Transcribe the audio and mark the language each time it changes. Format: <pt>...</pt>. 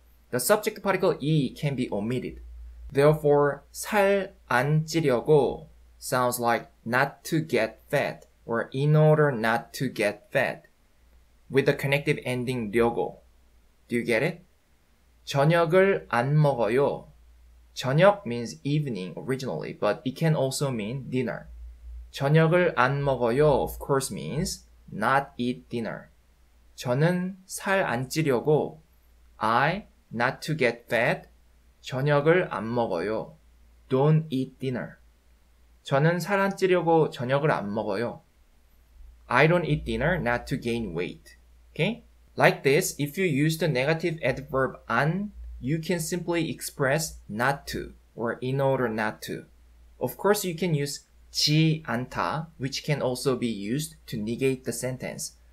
<en>The subject particle 이 can be omitted. Therefore, 살 안 찌려고 sounds like not to get fat or in order not to get fat with the connective ending 려고. Do you get it?</en> <ko>저녁을 안 먹어요.</ko> <en>저녁 means evening originally, but it can also mean dinner.</en> <ko>저녁을 안 먹어요</ko> <en>of course means not eat dinner.</en> <ko>저는 살 안 찌려고</ko> <en>I, not to get fat,</en> <ko>저녁을 안 먹어요.</ko> <en>Don't eat dinner.</en> <ko>저는 살 안 찌려고 저녁을 안 먹어요.</ko> <en>I don't eat dinner not to gain weight. Okay? Like this, if you use the negative adverb 안, you can simply express not to or in order not to. Of course, you can use 지 않다, which can also be used to negate the sentence.</en>